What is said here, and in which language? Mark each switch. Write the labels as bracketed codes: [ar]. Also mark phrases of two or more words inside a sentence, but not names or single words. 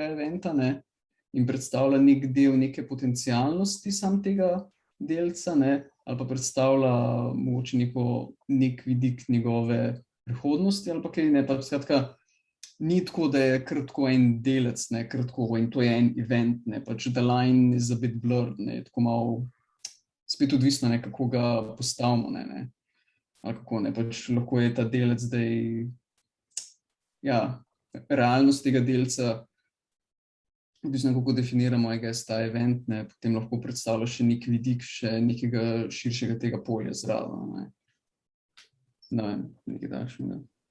[sl] eventa, in predstavlja nek del neke potencialnosti sam tega delca, ali pa predstavlja mogoče nek vidik njegove prihodnosti, ali pa kaj, pa skratka, ni tako, da je kratko en delec, kratko, in to je en event, pač [en] the line is a bit blurred, [sl] tako malo, spet odvisno, kako ga postavimo, ali kako, pač lahko je ta delec zdaj, ja, realnost tega delca, odvisno, kako definiramo, ta event, potem lahko predstavlja še nek vidik, še nekega širšega tega polja zraven, nekaj takšnega.